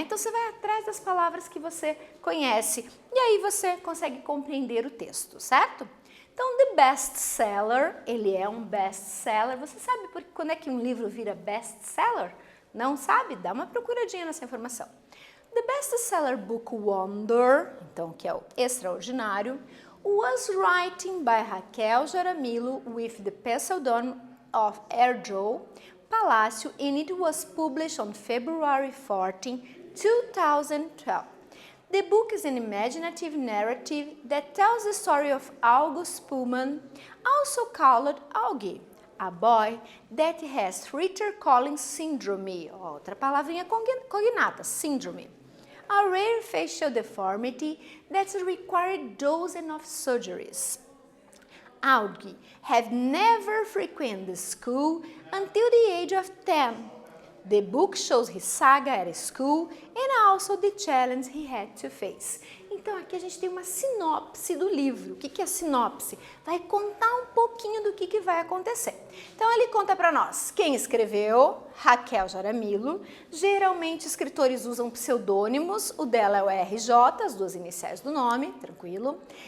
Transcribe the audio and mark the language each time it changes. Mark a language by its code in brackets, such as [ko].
[pt] Então, você vai atrás das palavras que você conhece e aí você consegue compreender o texto, certo? Então, the best-seller, ele é um best-seller. Você sabe quando é que um livro vira best-seller? Não sabe? Dá uma procuradinha nessa informação. [en] The best-seller book Wonder, [pt] então, que é o extraordinário, [en] was written by Raquel Jaramillo with the pseudonym of Erjo Palacio, and it was published on February 14, 2012. The book is an imaginative narrative that tells the story of August Pullman, also called Augie, a boy that has Ritter Collins syndrome, [pt] outra palavrinha cognata, [en] syndrome, a rare facial deformity that required dozens of surgeries. Augie had never frequented school until the age of 10. The book shows his saga at school and also the challenge he had to face. [pt] Então, aqui a gente tem uma sinopse do livro. O que é sinopse? Vai contar um pouquinho do que vai acontecer. Então, ele conta para nós quem escreveu, Raquel Jaramillo. Geralmente, escritores usam pseudônimos. O dela é o RJ, as duas iniciais do nome, tranquilo.